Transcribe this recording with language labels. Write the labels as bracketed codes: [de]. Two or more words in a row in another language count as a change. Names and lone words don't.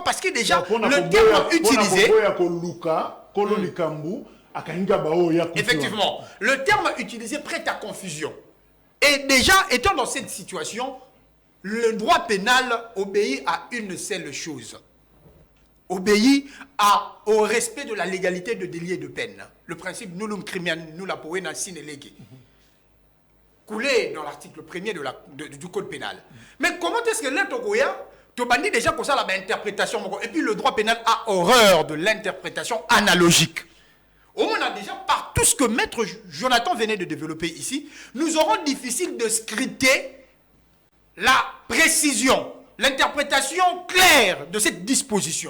[fr] Parce que déjà, le terme utilisé... Effectivement, le terme utilisé prête à confusion. Et déjà, étant dans cette situation, le droit pénal obéit à une seule chose. Obéit au respect de la légalité de délit et de peine. Le principe [la] nullum crimen nulla poena sine lege, [fr] coulé dans l'article 1er du code pénal. Mais comment est-ce que l'Intogoya, tu bandit déjà pour ça l'interprétation, et puis le droit pénal a horreur de l'interprétation analogique. On a déjà, par tout ce que Maître Jonathan venait de développer ici, nous aurons difficile de scruter la précision, l'interprétation claire de cette disposition.